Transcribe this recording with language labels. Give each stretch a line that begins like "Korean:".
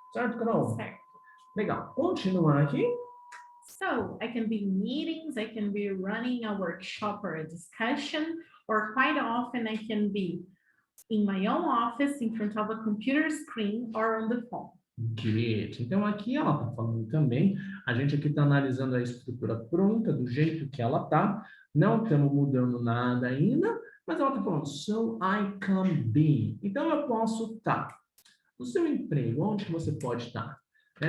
Portuguese: Certo, Carol? Certo. Legal. Continuar aqui.
English: So, I can be in meetings, I can be running a workshop or a discussion, or quite often I can be in my own office, in front of a computer screen, or on the phone. Great.
Portuguese: Então, aqui ela está falando também, a gente aqui está analisando a estrutura pronta, do jeito que ela está, não estamos mudando nada ainda, mas ela está falando,
English: so I can be.
Portuguese: Então, eu posso estar no seu emprego, onde que você pode estar? Né?